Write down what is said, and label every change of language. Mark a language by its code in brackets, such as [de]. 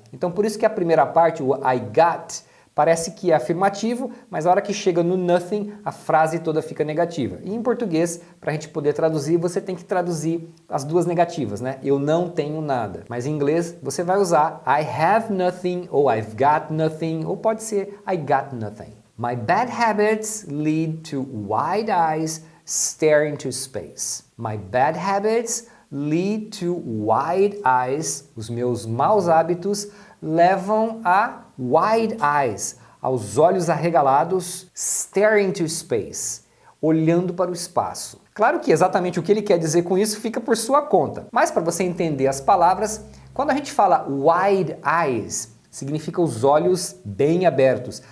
[pt] Então, por isso que a primeira parte, o [en] I got, [pt] parece que é afirmativo, mas a hora que chega no nothing, a frase toda fica negativa. E em português, para a gente poder traduzir, você tem que traduzir as duas negativas, né? Eu não tenho nada. Mas em inglês, você vai usar [en] I have nothing, [pt] ou [en] I've got nothing, [pt] ou pode ser [en] I got nothing. My bad habits lead to wide eyes staring into space. My bad habits lead to wide eyes. [pt] Os meus maus hábitos levam a [en] wide eyes, [pt] aos olhos arregalados, [en] staring into space, [pt] olhando para o espaço. Claro que exatamente o que ele quer dizer com isso fica por sua conta, mas para você entender as palavras, quando a gente fala [en] wide eyes, [pt] significa os olhos bem abertos.